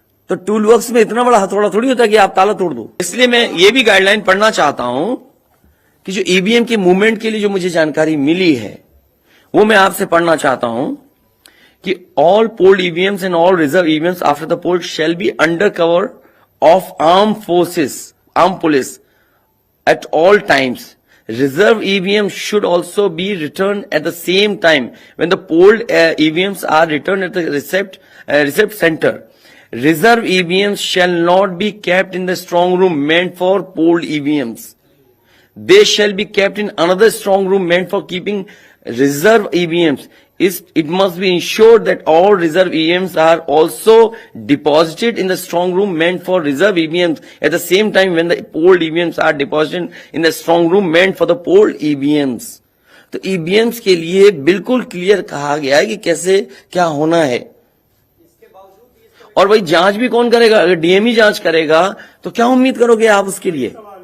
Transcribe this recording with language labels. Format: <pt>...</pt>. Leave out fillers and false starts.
<hi>तो tool box में इतना बड़ा हथौड़ा थोड़ी होता है कि आप ताला तोड़ दो। इसलिए मैं ये भी गाइडलाइन पढ़ना चाहता हूं कि जो ईवीएम के मूवमेंट के लिए जो मुझे जानकारी मिली है, वो मैं आपसे पढ़ना चाहता हूं कि</hi> <en>All polled EVMs and all reserve EVMs after the poll shall be under cover of arm forces, arm police at all times. Reserve EVMs should also be returned at the same time when the polled EVMs are returned at the receipt center. Reserve EVMs shall not be kept in the strong room meant for polled EVMs. They shall be kept in another strong room meant for keeping reserve EVMs. It must be ensured that all reserve EVMs are also deposited in the strong room meant for reserve EVMs at the same time when the polled EVMs are deposited in the strong room meant for the polled EVMs.</en> <hi>तो EVMs के लिए बिल्कुल clear कहा गया है कि कैसे क्या होना है। और वही जांच भी कौन करेगा? अगर डीएम ही जांच करेगा तो क्या उम्मीद करोगे आप उसके लिए?</hi>